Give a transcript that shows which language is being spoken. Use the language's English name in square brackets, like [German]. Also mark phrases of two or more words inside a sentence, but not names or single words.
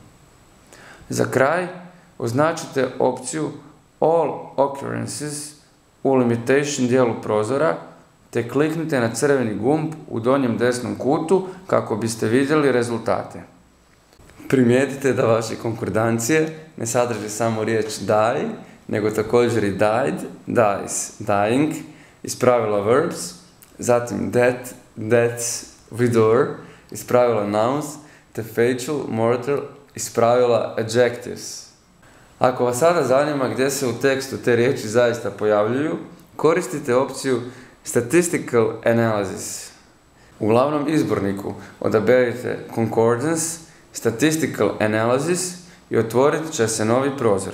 [Croatian] Za kraj, označite opciju [English] All Occurrences [Croatian] u limitation dijelu prozora, te kliknite na crveni gumb u donjem desnom kutu kako biste vidjeli rezultate. Primijetite da vaše konkordancije ne sadrže samo riječ die, nego također i [English] died, dies, dying [Croatian] iz pravila verbs, zatim [English] that, that's, [Croatian] widor iz pravila nouns, te [English] facial, mortal [Croatian] iz pravila adjectives. Ako vas sada zanima gdje se u tekstu te riječi zaista pojavljuju, koristite opciju [English] Statistical Analysis. [Croatian] U glavnom izborniku odaberite [English] Concordance, Statistical Analysis [Croatian] i otvorit će se novi prozor.